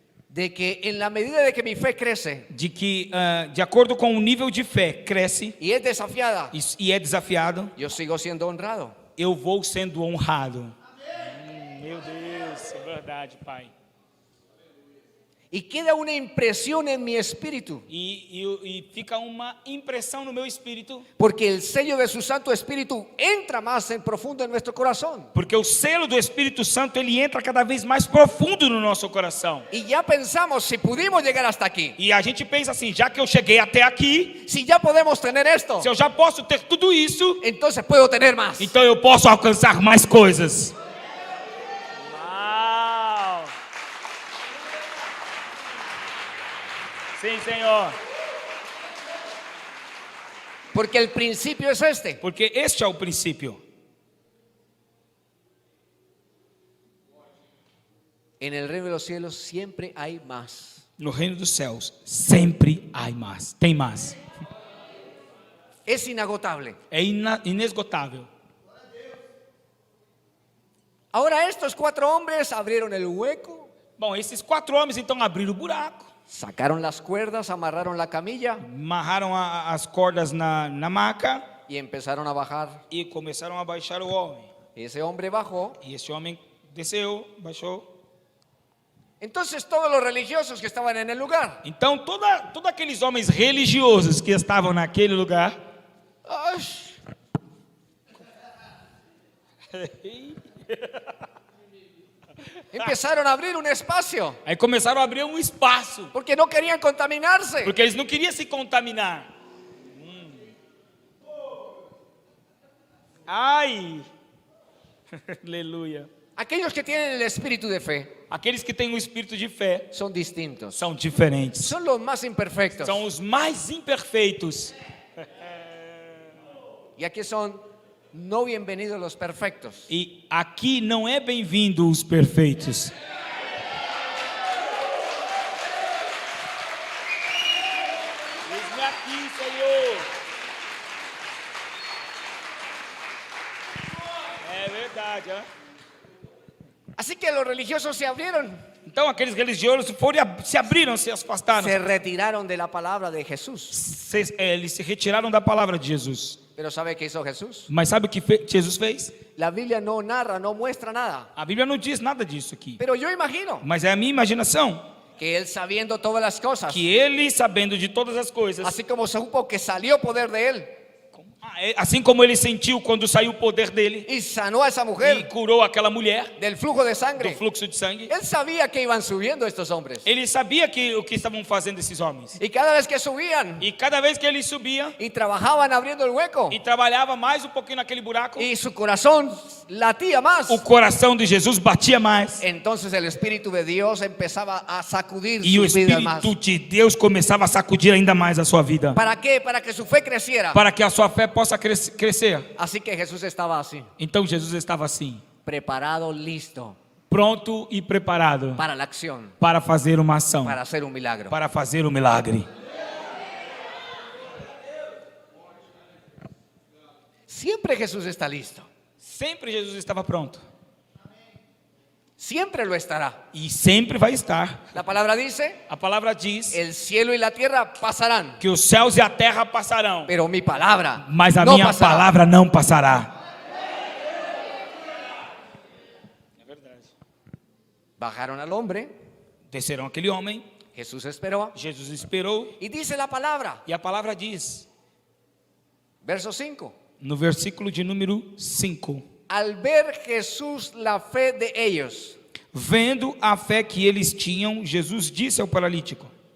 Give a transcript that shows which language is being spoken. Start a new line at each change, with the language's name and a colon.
Spanish: De que en la medida de que mi fe crece
Portuguese: De que, de acordo com o nível de fé cresce
Spanish: y es desafiada,
Portuguese: e é desafiado,
Spanish: yo sigo siendo honrado.
Portuguese: eu vou sendo honrado. Meu Deus, é verdade, Pai.
Spanish: Y queda una impresión en mi espíritu,
Portuguese: E fica uma impressão no meu espírito,
Spanish: porque el sello de su Santo Espíritu entra más en profundo en nuestro corazón.
Portuguese: porque o selo do Espírito Santo ele entra cada vez mais profundo no nosso coração.
Spanish: Y ya pensamos, si pudimos llegar hasta aquí,
Portuguese: E a gente pensa assim, já que eu cheguei até aqui,
Spanish: si ya podemos tener esto,
Portuguese: se eu já posso ter tudo isso,
Spanish: entonces puedo tener más.
Portuguese: então eu posso alcançar mais coisas. Uau! Sim, Senhor.
Spanish: Porque el principio es este.
Portuguese: Porque este é o princípio.
Spanish: En el reino de los cielos siempre hay más.
Portuguese: No reino dos céus sempre há mais. Tem mais.
Spanish: Es inagotable.
Portuguese: É inesgotável.
Spanish: Ahora estos 4 hombres abrieron el hueco,
Portuguese: Bom, esses 4 homens então abriram o buraco,
Spanish: sacaron las cuerdas, amarraron la camilla
Portuguese: amarraram as cordas na maca
Spanish: y empezaron a bajar.
Portuguese: e começaram a baixar o homem.
Spanish: Ese hombre bajó.
Portuguese: E esse homem desceu, baixou.
Spanish: Entonces todos los religiosos que estaban en el lugar,
Portuguese: Então, todos aqueles homens religiosos que estavam naquele lugar, ¡ay!
Spanish: Empezaron a abrir un espacio
Portuguese: aí começaram a abrir um espaço,
Spanish: porque no querían contaminarse.
Portuguese: porque eles não queriam se contaminar. Ai! Aleluia!
Spanish: Aquellos que tienen el espíritu de fe
Portuguese: Aqueles que têm o espírito de fé
Spanish: son distintos.
Portuguese: são diferentes.
Spanish: Son los más imperfectos.
Portuguese: São os mais imperfeitos.
Spanish: Y aquí son no bienvenidos los perfectos.
Portuguese: E aqui não é bem-vindo os perfeitos. Eis-me aqui, Senhor. É verdade, hein?
Spanish: Así que los religiosos se abrieron,
Portuguese: Então aqueles religiosos se abriram, se afastaram.
Spanish: se retiraron de la palabra de Jesús.
Portuguese: Eles se retiraram da palavra de Jesus.
Spanish: Pero ¿sabe qué hizo Jesús?
Portuguese: Mas sabe o que Jesus fez?
Spanish: La Biblia no narra, no muestra nada.
Portuguese: A Bíblia não diz nada disso aqui.
Spanish: Pero yo imagino
Portuguese: Mas é a minha imaginação.
Spanish: que él sabiendo todas las cosas,
Portuguese: Que ele, sabendo de todas as coisas,
Spanish: así como supo que salió poder de él
Portuguese: assim como ele sentiu quando saiu o poder dele
Spanish: y sanó a esa
Portuguese: e
Spanish: mujer
Portuguese: curou aquela mulher
Spanish: del flujo de
Portuguese: do
Spanish: sangre,
Portuguese: fluxo de sangue,
Spanish: él sabía que iban subiendo estos hombres.
Portuguese: ele sabia que o que estavam fazendo esses homens.
Spanish: Y cada vez que subían
Portuguese: E cada vez que ele subia
Spanish: y trabajaban abriendo el hueco,
Portuguese: e trabalhava mais um pouquinho naquele buraco,
Spanish: y su corazón latía más,
Portuguese: o coração de Jesus batia mais.
Spanish: entonces el Espíritu de Dios empezaba a sacudir
Portuguese: E o
Spanish: sus vidas más.
Portuguese: Espírito de Deus começava a sacudir ainda mais a sua vida.
Spanish: ¿Para qué? Para que su fe creciera.
Portuguese: Para que a sua fé possa crescer.
Spanish: Así que Jesús estaba así,
Portuguese: Então Jesus estava assim,
Spanish: preparado, listo
Portuguese: pronto e preparado
Spanish: para la acción,
Portuguese: para fazer uma ação,
Spanish: para hacer un milagro.
Portuguese: para fazer o milagre.
Spanish: Siempre Jesús está listo,
Portuguese: Sempre Jesus estava pronto.
Spanish: siempre lo estará.
Portuguese: E sempre vai estar.
Spanish: La palabra dice,
Portuguese: A palavra diz
Spanish: el cielo y la tierra pasarán,
Portuguese: que os céus e a terra passarão,
Spanish: pero mi palabra
Portuguese: mas a
Spanish: no
Portuguese: minha
Spanish: pasará.
Portuguese: palavra não passará. É verdade.
Spanish: Bajaron al hombre,
Portuguese: Desceram aquele homem,
Spanish: Jesús esperó
Portuguese: Jesus esperou,
Spanish: y dice la palabra,
Portuguese: e a palavra diz,
Spanish: verso 5,
Portuguese: no versículo de número 5,
Spanish: al ver Jesús la fe de ellos,
Portuguese: vendo a fé que eles tinham, Jesus disse ao paralítico: